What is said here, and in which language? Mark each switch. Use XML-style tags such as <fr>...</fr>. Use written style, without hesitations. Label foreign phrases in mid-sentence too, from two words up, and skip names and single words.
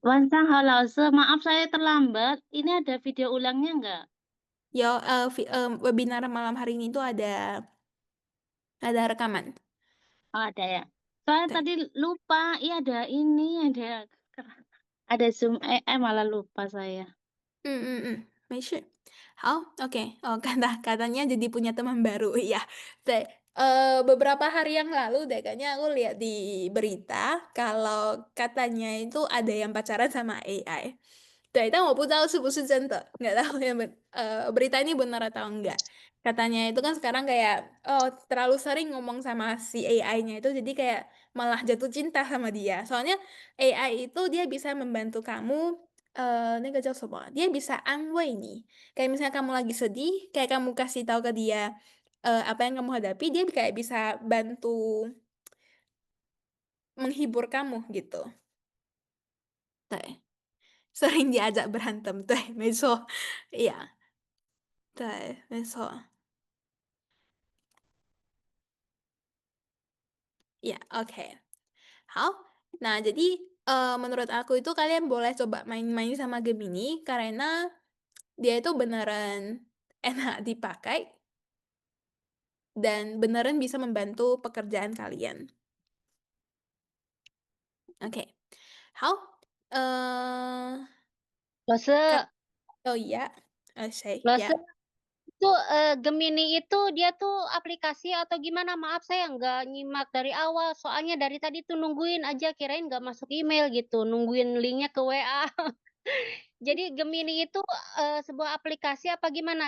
<id>Maaf saya terlambat, ini ada video ulangnya nggak? webinar malam hari ini tuh ada rekaman. Oh, ada ya? Soalnya</id> <zh>对。</zh> <id>tadi lupa, iya ada ini, ada Zoom malah lupa saya.</id> <zh>没事。好，OK，</zh> <id>哦，katanya jadi punya teman baru, iya. Beberapa hari yang lalu deh kayaknya aku lihat di berita kalau katanya itu ada yang pacaran sama AI.</id> <zh>对，但我不知道是不是真的，</zh> <id>nggak tahu ya berita ini benar atau enggak. Katanya itu kan sekarang kayak, oh terlalu sering ngomong sama si AI-nya itu jadi kayak malah jatuh cinta sama dia. Soalnya AI itu dia bisa membantu kamu,</id> <zh>那个叫什么啊</zh> <id>dia bisa</id> <zh>安慰你.</zh> <id>Kayak misalnya kamu lagi sedih, kayak kamu kasih tahu ke dia, apa yang kamu hadapi, dia kayak bisa bantu menghibur kamu gitu. 对，sering diajak berantem,</id> <zh>对，没错，iya. 对，没错。</zh> <id>Iya, oke. Nah, jadi, menurut aku itu kalian boleh coba main-main sama Gemini karena dia itu beneran enak dipakai dan beneran bisa membantu pekerjaan kalian. Oke. 好，kat Lose, oh iya? Say, Lose ya. itu, Gemini itu dia tuh aplikasi atau gimana? Maaf saya nggak nyimak dari awal, soalnya dari tadi tuh nungguin aja, kirain nggak masuk email gitu, nungguin linknya ke WA. Jadi Gemini itu, sebuah aplikasi apa gimana?</id>